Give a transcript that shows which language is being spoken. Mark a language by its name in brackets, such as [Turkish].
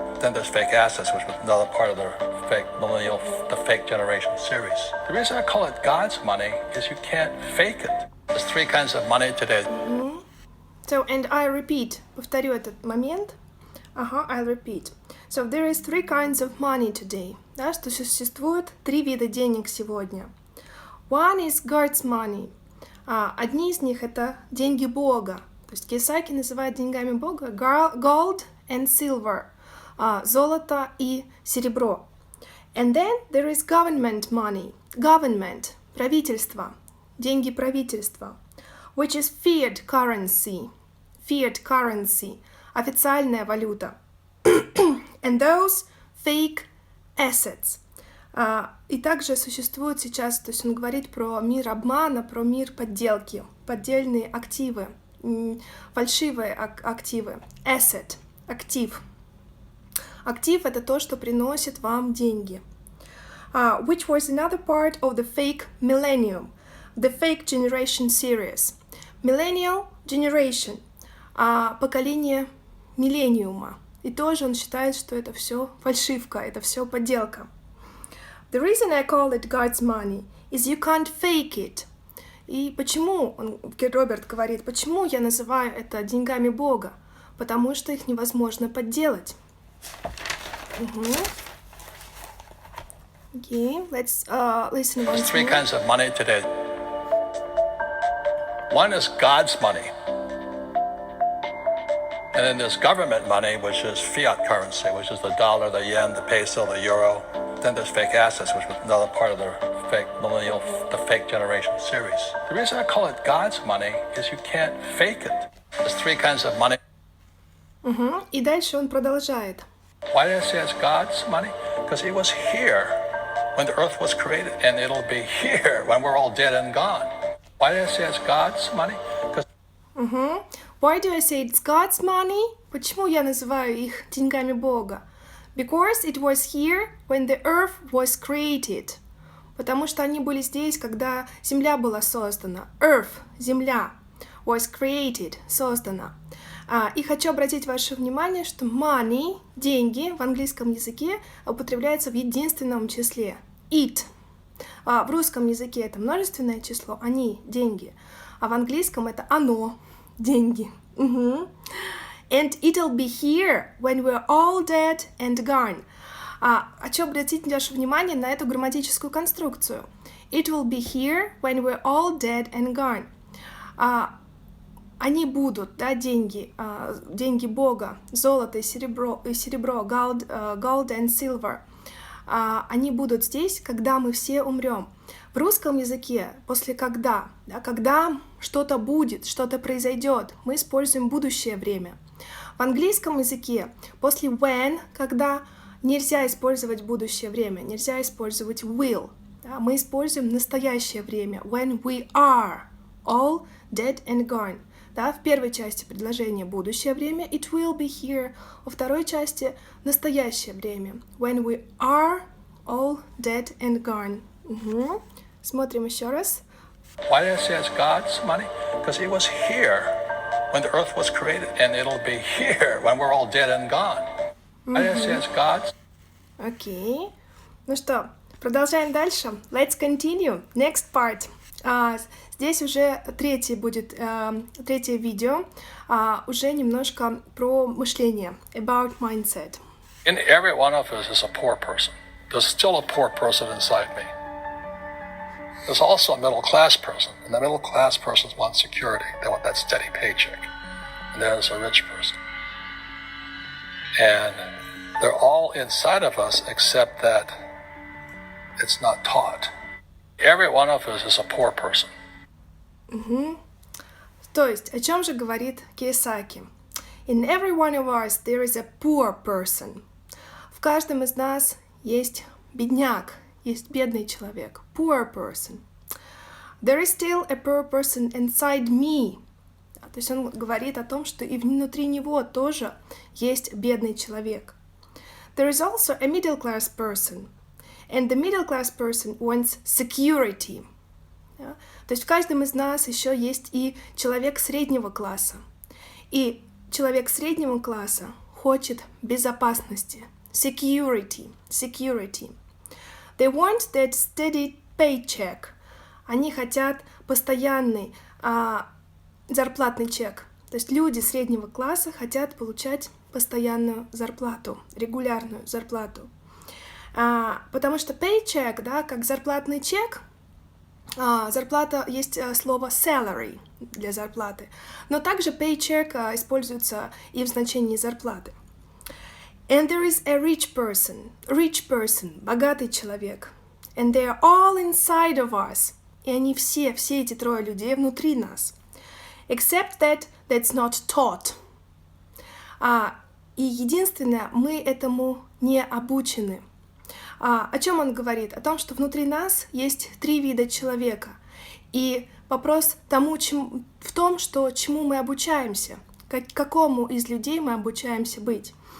[English] Then there's fake assets, which was another part of the fake millennial, the fake generation series. The reason I call it God's money is you can't fake it. There's three kinds of money today. So, and I repeat, [Russian] повторю этот момент. [English] I'll repeat. So, there is three kinds of money today. [Russian] Да, что существует три вида денег сегодня. [English] One is God's money. [Russian] Одни из них это деньги Бога. То есть Kiyosaki называет деньгами Бога [English] gold and silver. [Russian] Золото и серебро. [English] And then there is government money. [Russian] Government. Правительство. Деньги правительства. [English] Which is fiat currency. Fiat currency. [Russian] Официальная валюта. [English] And those fake assets. [Russian] И также существует сейчас, то есть он говорит про мир обмана, про мир подделки, поддельные активы, фальшивые активы. Asset, актив. Актив — это то, что приносит вам деньги. [English] Which was another part of the fake millennium, the fake generation series. Millennial generation, [Russian] поколение миллениума. И тоже он считает, что это все фальшивка, это все подделка. [English] The reason I call it God's money is you can't fake it. [Russian] И почему, Роберт говорит, почему я называю это деньгами Бога? Потому что их невозможно подделать. [English] Okay, let's listen once more. There's three kinds of money today. One is God's money. And then there's government money, which is fiat currency, which is the dollar, the yen, the peso, the euro. Then there's fake assets, which was another part of the fake millennial, the fake generation series. The reason I call it God's money is you can't fake it. There's three kinds of money. [Russian] И дальше он продолжает. [English] Why did I say it's God's money? Because it was here when the earth was created, and it'll be here when we're all dead and gone. Why did I say it's God's money? Why do I say it's God's money? [Russian] Почему я называю их деньгами Бога? [English] Because it was here when the earth was created. [Russian] Потому что они были здесь, когда земля была создана. [English] Earth, земля, was created, создана. [Russian] И хочу обратить ваше внимание, что money, деньги, в английском языке употребляется в единственном числе. [English] It. [Russian] В русском языке это множественное число, они, деньги. А в английском это оно, деньги. [English] And it'll be here when we're all dead and gone. [Russian] Хочу обратить ваше внимание на эту грамматическую конструкцию. [English] It will be here when we're all dead and gone. [Russian] Они будут, да, деньги, деньги Бога, золото и серебро, [English] gold and silver. [Russian] Они будут здесь, когда мы все умрем. В русском языке после когда, да, когда что-то будет, что-то произойдет, мы используем будущее время. В английском языке после when, когда нельзя использовать будущее время, нельзя использовать will, да, мы используем настоящее время, [English] when we are all dead and gone. [Russian] Да, в первой части предложения будущее время, [English] it will be here, [Russian] во второй части настоящее время, [English] when we are all dead and gone. [Russian] Смотрим еще раз. [English] Why did I say it's God's money? Because it was here when the earth was created, and it'll be here when we're all dead and gone. Why did I say it's God's? [Russian] Окей. Ну что, продолжаем дальше. [English] Let's continue. Next part. [Russian] Здесь уже третье видео, уже немножко про мышление, [English] about mindset. In every one of us is a poor person. There's still a poor person inside me. There's also a middle-class person, and the middle-class person wants security. They want that steady paycheck. And there's a rich person. And they're all inside of us, except that it's not taught. Every one of us is a poor person. [Russian] То есть, о чем же говорит Kiyosaki? [English] In every one of us there is a poor person. [Russian] В каждом из нас есть бедняк, есть бедный человек, [English] poor person. There is still a poor person inside me. [Russian] То есть он говорит о том, что и внутри него тоже есть бедный человек. [English] There is also a middle class person. And the middle class person wants security. [Russian] Да? То есть в каждом из нас еще есть и человек среднего класса. И человек среднего класса хочет безопасности. [English] Security. They want that steady paycheck. [Russian] Они хотят постоянный зарплатный чек. То есть люди среднего класса хотят получать постоянную зарплату, регулярную зарплату. Потому что paycheck, да, как зарплатный чек, зарплата, есть слово salary для зарплаты, но также paycheck используется и в значении зарплаты. [English] And there is a rich person, [Russian] богатый человек. [English] And they are all inside of us. [Russian] И они все эти трое людей внутри нас. Except that that's not taught. И единственное, мы этому не обучены. О чем он говорит? О том, что внутри нас есть 3 вида человека. И вопрос в том, что чему мы обучаемся, какому из людей мы обучаемся быть.